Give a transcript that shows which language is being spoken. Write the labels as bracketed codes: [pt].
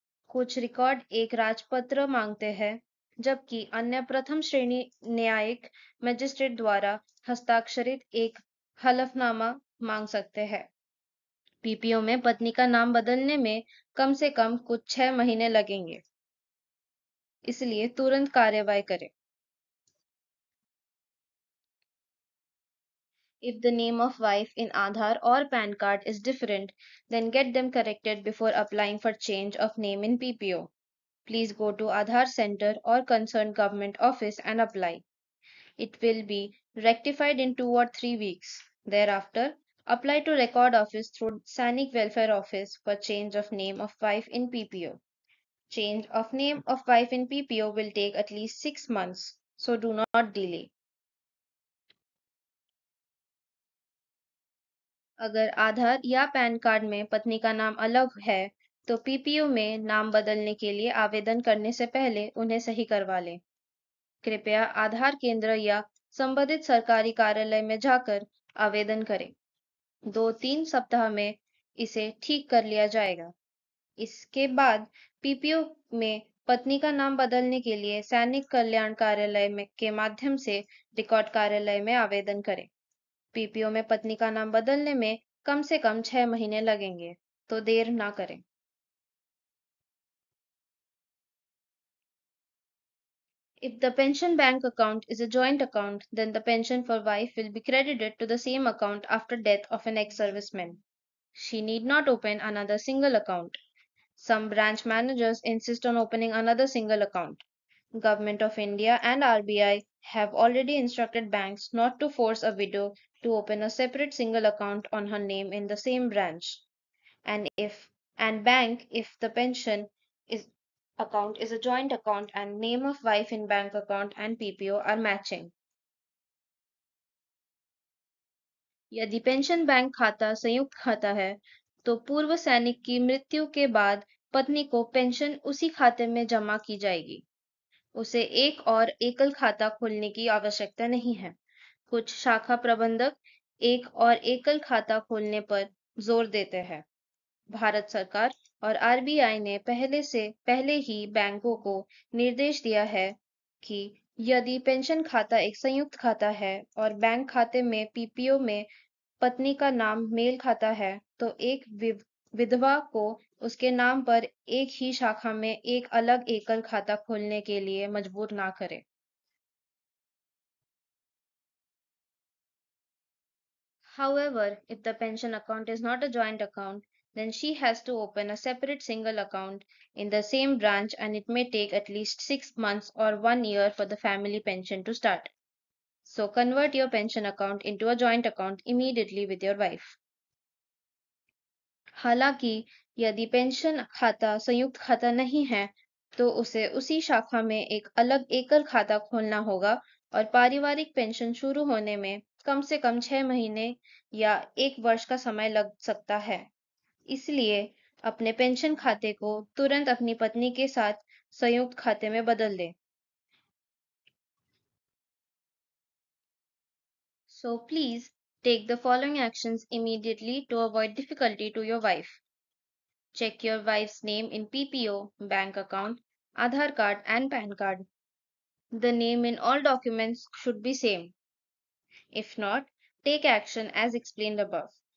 [hi] कुछ रिकॉर्ड एक राजपत्र मांगते हैं जबकि अन्य प्रथम श्रेणी न्यायिक मजिस्ट्रेट द्वारा हस्ताक्षरित एक हलफनामा मांग सकते हैं। पीपीओ में पत्नी का नाम बदलने में कम से कम कुछ 6 महीने लगेंगे, इसलिए तुरंत कार्रवाई करें। [en] If the name of wife in Aadhaar or PAN card is different, then get them corrected before applying for change of name in PPO. Please go to Aadhaar Center or concerned government office and apply. It will be rectified in 2 or 3 weeks. Thereafter, apply to Record Office through Sainik Welfare Office for change of name of wife in PPO. Change of name of wife in PPO will take at least 6 months, so do not delay. [hi] अगर आधार या pan card में पत्नी का नाम अलग है तो PPU में नाम बदलने के लिए आवेदन करने से पहले उन्हें सही करवा लें। कृपया आधार केंद्र या संबंधित सरकारी कार्यालय में जाकर आवेदन करें। 2-3 सप्ताह में इसे ठीक कर लिया जाएगा। इसके बाद पीपीओ में पत्नी का नाम बदलने के लिए सैनिक कल्याण कार्यालय के माध्यम से रिकॉर्ड कार्यालय में आवेदन करें। पीपीओ में पत्नी का नाम बदलने में कम से कम 6 महीने लगेंगे, तो देर ना करें। [en] If the pension bank account is a joint account, then the pension for wife will be credited to the same account after death of an ex-serviceman. She need not open another single account. Some branch managers insist on opening another single account. Government of India and RBI have already instructed banks not to force a widow to open a separate single account on her name in the same branch. And if the pension is account is a joint account and name of wife in bank account and PPO are matching. [hi] यदि pension bank खाता संयुक्त खाता है, तो पूर्व सैनिक की मृत्यु के बाद पत्नी को पेंशन उसी खाते में जमा की जाएगी। उसे एक और एकल खाता खोलने की आवश्यकता नहीं है। कुछ शाखा प्रबंधक एक और एकल खाता खोलने पर जोर देते हैं। भारत सरकार और आरबीआई ने पहले ही बैंकों को निर्देश दिया है कि यदि पेंशन खाता एक संयुक्त खाता है और बैंक खाते में पीपीओ में पत्नी का नाम मेल खाता है, तो एक विधवा को उसके नाम पर एक ही शाखा में एक अलग एकल खाता खोलने के लिए मजबूर ना करे। [en] However, if the pension account is not a joint account, then she has to open a separate single account in the same branch, and it may take at least 6 months or 1 year for the family pension to start. So convert your pension account into a joint account immediately with your wife. [hi] हालांकि यदि pension खाता संयुक्त खाता नहीं है, तो उसे उसी शाखा में एक अलग एकल खाता खोलना होगा और पारिवारिक पेंशन शुरू होने में कम से कम 6 महीने या 1 वर्ष का समय लग सकता है। इसलिए अपने पेंशन खाते को तुरंत अपनी पत्नी के साथ संयुक्त खाते में बदल दें। [en] So please take the following actions immediately to avoid difficulty to your wife. Check your wife's name in PPO, bank account, Aadhaar card and PAN card. The name in all documents should be same. If not, take action as explained above.